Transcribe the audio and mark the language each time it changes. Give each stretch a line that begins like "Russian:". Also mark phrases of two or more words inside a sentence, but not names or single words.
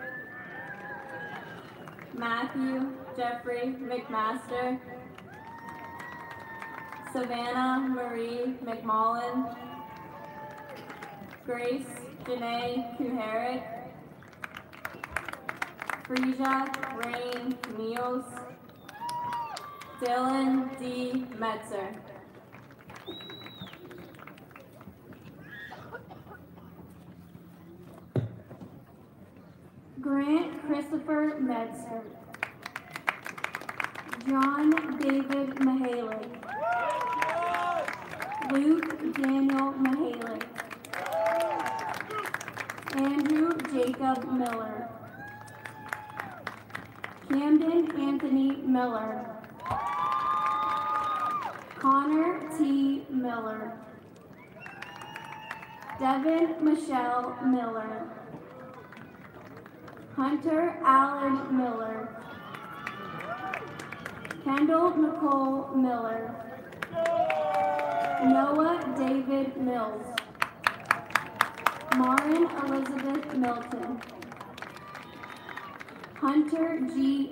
English: Matthew Jeffrey McMaster, Savannah Marie McMullen, Grace Janae Kuharic, Frisia Rain Meals, Dylan D. Metzer. Grant Christopher Metzger, John David Mahaley, Luke Daniel Mahaley, Andrew Jacob Miller, Camden Anthony Miller, Connor T. Miller, Devin Michelle Miller, Hunter Allen Miller, Kendall Nicole Miller, Noah David Mills, Marin Elizabeth Milton, Hunter G.